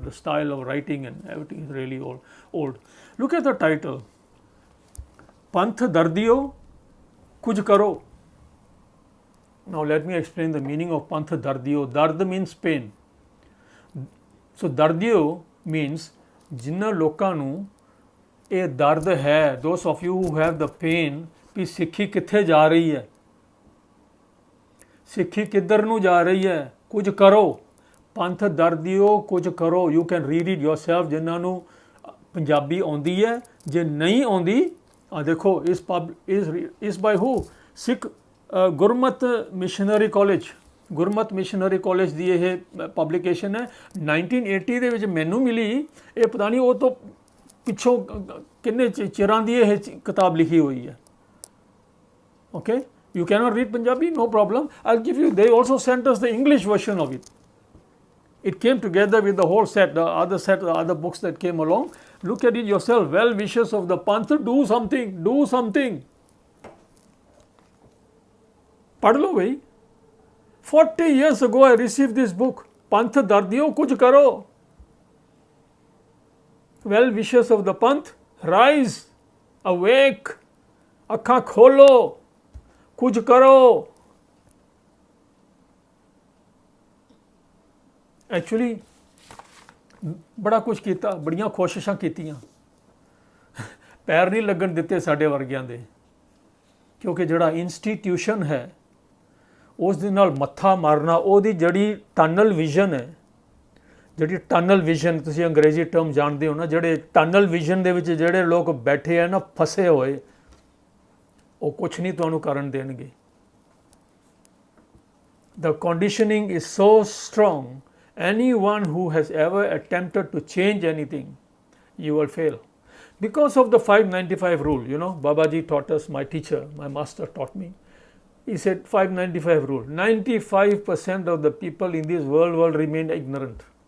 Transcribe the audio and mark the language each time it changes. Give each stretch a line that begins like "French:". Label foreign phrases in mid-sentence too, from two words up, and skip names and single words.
English: The style of writing and everything is really old. Look at the title. Panth Dardiyo Kuj Karo. Now let me explain the meaning of Panth Dardiyo. Dard means pain. So Dardiyo means
Punjabi: ਜਿਨ੍ਹਾਂ ਲੋਕਾਂ ਨੂੰ ਇਹ ਦਰਦ ਹੈ,
English: those of you who have the pain,
Punjabi: ਕਿ ਸਿੱਖੀ ਕਿੱਥੇ ਜਾ ਰਹੀ ਹੈ, ਸਿੱਖੀ ਕਿੱਧਰ ਨੂੰ ਜਾ ਰਹੀ ਹੈ, ਕੁਝ ਕਰੋ। ਪੰਥ ਦਰਦਿਓ ਕੁਝ ਕਰੋ।
English: You can read it yourself,
Punjabi: ਜਿਨ੍ਹਾਂ ਨੂੰ ਪੰਜਾਬੀ ਆਉਂਦੀ ਹੈ। ਜੇ ਨਹੀਂ ਆਉਂਦੀ, ਦੇਖੋ ਇਸ
English: by who?
Punjabi: ਸਿੱਖ ਗੁਰਮਤ ਮਿਸ਼ਨਰੀ ਕਾਲਜ, ਗੁਰਮਤ ਮਿਸ਼ਨਰੀ ਕਾਲਜ ਦੀ ਇਹ ਪਬਲੀਕੇਸ਼ਨ ਹੈ। 1980 ਦੇ ਵਿੱਚ ਮੈਨੂੰ ਮਿਲੀ। ਇਹ ਪਤਾ ਨਹੀਂ ਉਹ ਤੋਂ ਪਿੱਛੋਂ ਕਿੰਨੇ ਚਿਰਾਂ ਦੀ ਇਹ ਕਿਤਾਬ ਲਿਖੀ ਹੋਈ ਹੈ। ਓਕੇ,
English: you cannot read Punjabi, no problem. I'll give you, they also sent us the English version of it. It came together with the whole set, the other books that came along. Look at it yourself. Well wishes of the Panth, do something.
Hindi: पढ़ लो भाई।
English: 40 years ago I received this book. Panth Dardiyo Kuch Karo. Well wishes of the Panth, rise, awake,
Punjabi: ਅੱਖਾਂ ਖੋਲੋ, ਕੁਝ ਕਰੋ। ਐਕਚੁਅਲੀ ਬੜਾ ਕੁਝ ਕੀਤਾ, ਬੜੀਆਂ ਕੋਸ਼ਿਸ਼ਾਂ ਕੀਤੀਆਂ, ਪੈਰ ਨਹੀਂ ਲੱਗਣ ਦਿੱਤੇ ਸਾਡੇ ਵਰਗਿਆਂ ਦੇ, ਕਿਉਂਕਿ ਜਿਹੜਾ ਇੰਸਟੀਟਿਊਸ਼ਨ ਹੈ ਉਸ ਦੇ ਨਾਲ ਮੱਥਾ ਮਾਰਨਾ, ਉਹਦੀ ਜਿਹੜੀ
English: tunnel vision
Punjabi: ਹੈ, ਜਿਹੜੀ
English: tunnel vision
Punjabi: ਤੁਸੀਂ ਅੰਗਰੇਜ਼ੀ ਟਰਮ ਜਾਣਦੇ ਹੋ ਨਾ, ਜਿਹੜੇ
English: tunnel vision
Punjabi: ਦੇ ਵਿੱਚ ਜਿਹੜੇ ਲੋਕ ਬੈਠੇ ਆ ਨਾ, ਫਸੇ ਹੋਏ, ਉਹ ਕੁਛ ਨਹੀਂ ਤੁਹਾਨੂੰ ਕਰਨ ਦੇਣਗੇ।
English: The conditioning is so strong, anyone who has ever attempted to change anything, you will fail. Because of the 595 rule, you know, Babaji taught us, my teacher, my master taught me. He said 595 rule, 95% of the people in this world will remain ignorant.